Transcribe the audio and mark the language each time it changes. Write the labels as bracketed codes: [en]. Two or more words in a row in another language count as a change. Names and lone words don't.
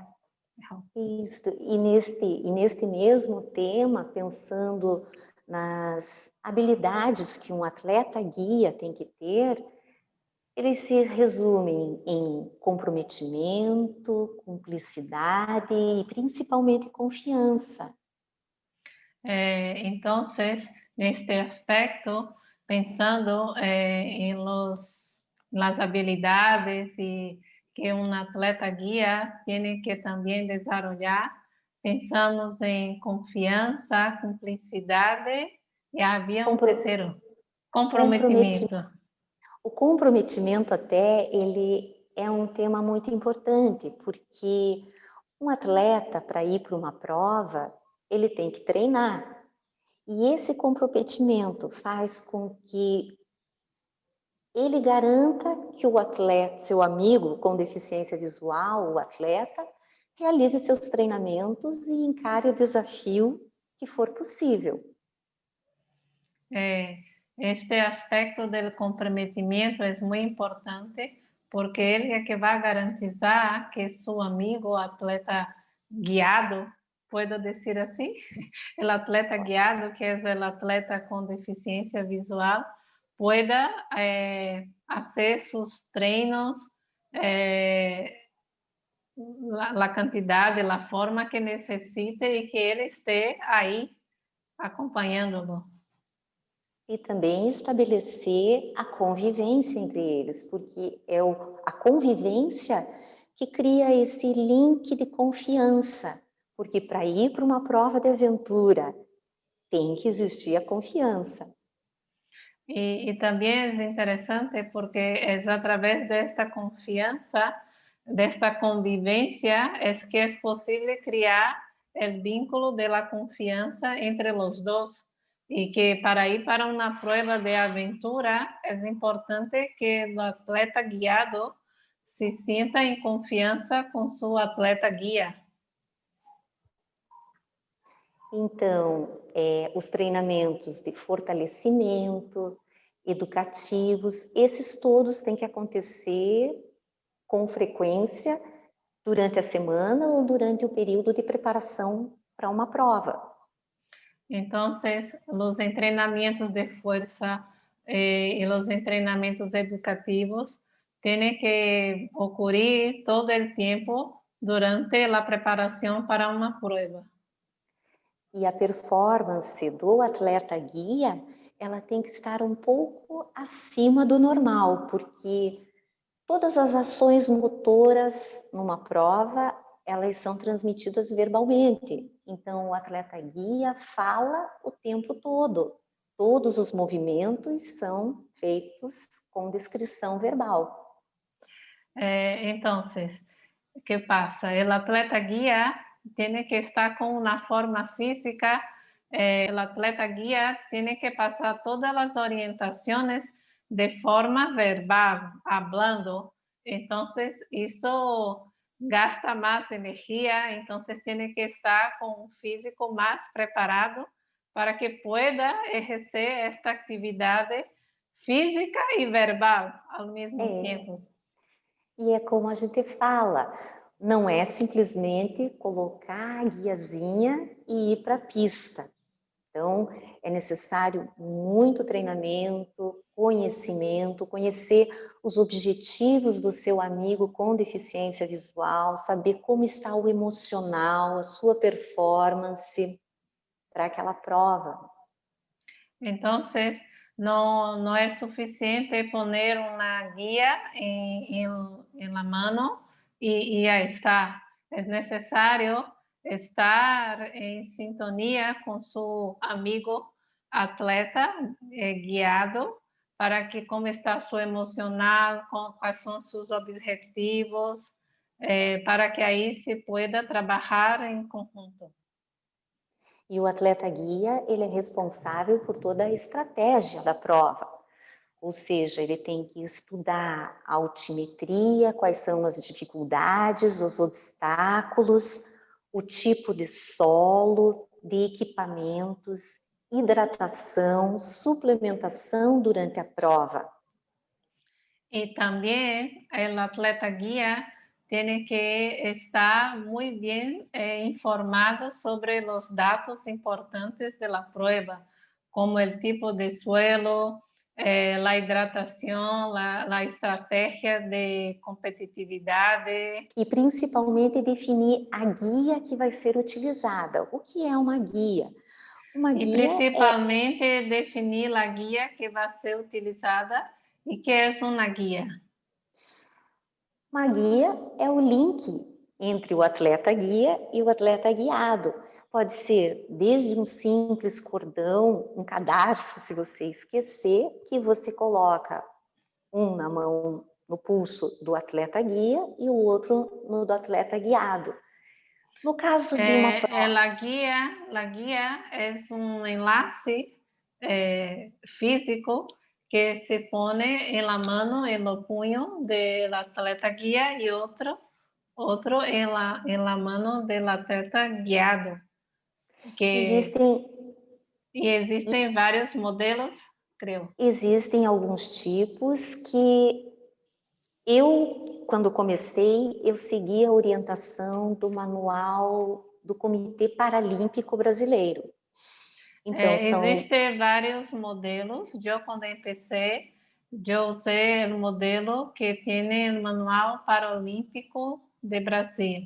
[pt] Isso, e neste mesmo tema, pensando nas habilidades que um atleta guia tem que ter, eles se resumem em comprometimento, cumplicidade e principalmente confiança. Então, neste aspecto, pensando em [es] las habilidades y que un atleta guía tiene que también desarrollar, pensamos en confianza, complicidad y había un tercero, [pt] comprometimento. O comprometimento até, ele é um tema muito importante, porque um atleta, para ir para uma prova, ele tem que treinar. E esse comprometimento faz com que ele garanta que o atleta, seu amigo com deficiência visual, o atleta, realize seus treinamentos e encare o desafio que for possível. [es] Este aspecto del comprometimento es muy importante porque él es que va a garantizar que su amigo atleta guiado, puedo decir así, el atleta guiado, que es el atleta con deficiencia visual, pueda hacer sus treinos la cantidad, la forma que necesite y que él esté ahí acompañándolo. [pt] E também estabelecer a convivência entre eles, porque é a convivência que cria esse link de confiança, porque para ir para uma prova de aventura tem que existir a confiança. [es] Y también es interesante porque es a través de esta confianza, de esta convivencia, es que es posible crear el vínculo de la confianza entre los dos. Y que para ir para una prueba de aventura es importante que el atleta guiado se sienta en confianza con su atleta guía. [pt] Então, os treinamentos de fortalecimento, educativos, esses todos têm que acontecer com frequência durante a semana ou durante o período de preparação para uma prova. [es] Entonces, los entrenamientos de fuerza y los entrenamientos educativos tienen que ocurrir todo el tiempo durante la preparación para una prueba. [pt] E a performance do atleta guia, ela tem que estar um pouco acima do normal, porque todas as ações motoras numa prova, elas são transmitidas verbalmente. Então, o atleta guia fala o tempo todo. Todos os movimentos são feitos com descrição verbal. [es] Entonces, ¿qué pasa? El atleta guía tiene que estar con una forma física, el atleta guía tiene que pasar todas las orientaciones de forma verbal, hablando. Entonces, eso gasta más energía, entonces tiene que estar con un físico más preparado para que pueda ejercer esta actividad física y verbal al mismo tiempo. [pt] E é como a gente fala, não é simplesmente colocar a guiazinha e ir para a pista. Então, é necessário muito treinamento, conhecimento, conhecer os objetivos do seu amigo com deficiência visual, saber como está o emocional, a sua performance para aquela prova. [es] Entonces, no es suficiente poner una guía en la mano y ya está. Es necesario estar en sintonía con su amigo atleta guiado para que cómo está su emocional, cuáles son sus objetivos, para que ahí se pueda trabajar en conjunto. [pt] E o atleta guia, ele é responsável por toda a estratégia da prova. Ou seja, ele tem que estudar a altimetria, quais são as dificuldades, os obstáculos, o tipo de solo, de equipamentos, hidratação, suplementação durante a prova. [es] Y también el atleta guía tiene que estar muy bien informado sobre los datos importantes de la prueba, como el tipo de suelo, la hidratación, la estrategia de competitividad. [pt] E principalmente definir a guia que vai ser utilizada. O que é uma guia? Uma [es] Y [pt] guia [es] principalmente definir la guía que va a ser utilizada y qué es una guía. [pt] Uma guia é o link entre o atleta guia e o atleta guiado. Pode ser desde um simples cordão, um cadarço, se você esquecer, que você coloca um na mão, no pulso do atleta guia e o outro no do atleta guiado. No caso de uma prova... [es] La guía es un enlace físico que se pone en la mano, en los puños del atleta guía y otro en la mano del atleta guiado. [pt] Existen vários modelos, creio. Existem alguns tipos que eu, quando comecei, eu segui a orientação do manual do Comitê Paralímpico Brasileiro. Então, Existem vários modelos. Eu, quando empecé, eu usei o modelo que tem o Manual Paralímpico de Brasil.